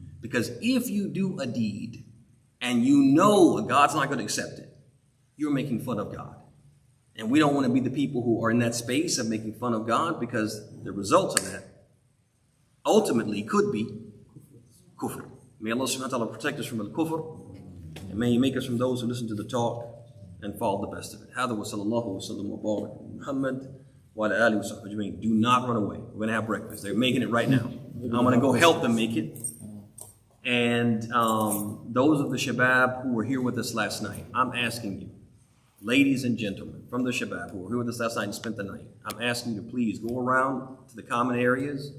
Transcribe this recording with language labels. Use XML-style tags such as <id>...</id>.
<en>Because if you do a deed and you know God's not going to accept it, you're making fun of God. And we don't want to be the people who are in that space of making fun of God, because the results of that ultimately could be kufr. May Allah subhanahu wa ta'ala protect us from al-kufr, and may He make us from those who listen to the talk and follow the best of it.</en> <ar>هذا وصلى الله وسلم وبارك محمد وعلى آله وصحبه أجمعين.</ar> <en>Do not run away. We're going to have breakfast. They're making it right now. I'm going to go help them make it. And those of the Shabab who were here with us last night, I'm asking you, ladies and gentlemen from the Shabab who were here with us last night and spent the night, I'm asking you to please go around to the common areas</en>